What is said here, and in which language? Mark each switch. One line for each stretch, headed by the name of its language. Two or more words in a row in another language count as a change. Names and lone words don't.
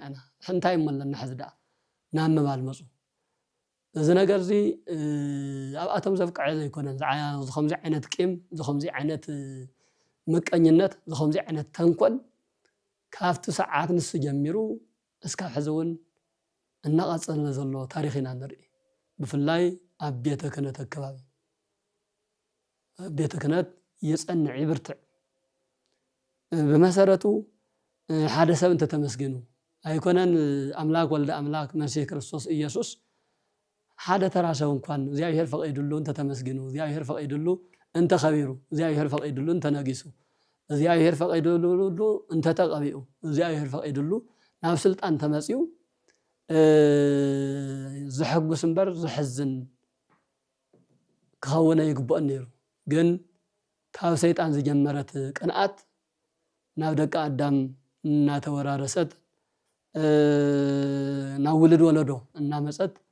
Tigrinya: ኢና እንታይ እመለና ሕዝዳ ናብ ምባል መፁ እዚ ነገር እዚ ኣብኣቶም ዘብቅዐ ዘይኮነን ዝኸምዚ ዓይነት ቂም ዝኸምዚ ዓይነት ምቀኝነት ዝኸምዚ ዓይነት ተንኮል ካብቲ ሰዓት ንሱ ጀሚሩ እስካብ ሕዚ እውን እናቐፀለ ዘሎ ታሪክ ኢና ንርኢ ብፍላይ ኣብ ቤተ ክህነት ኣከባቢ ቤተ ክህነት የጸንዕ ይብርትዕ ብመሰረቱ ሓደ ሰብ እንተተመስገኑ ኣይኮነን ኣምላክ ወልደ ኣምላክ መሲሕ ክርስቶስ ኢየሱስ ሓደ ተራ ሰብ እንኳን እግዚአብሔር ፈቂዱሉ እንተተመስገኑ እግዚአብሔር ፈቂዱሉ እንተኸቢሩ እግዚአብሔር ፈቂዱሉ እንተነጊሱ እግዚአብሔር ፈቂዱሉ እንተተቀቢኡ እግዚአብሔር ፈቂዱሉ ናብ ስልጣን ተመጽዩ ዝሕጉስ እምበር ዝሕዝን ክኸውን ይግባእ ነይሩ ግን ካብ ሰይጣን ዝጀመረት ቅንኣት ናብ ደቂ ኣዳም እናተወራረሰት ናብ ውልድ ወለዶ እናመፀት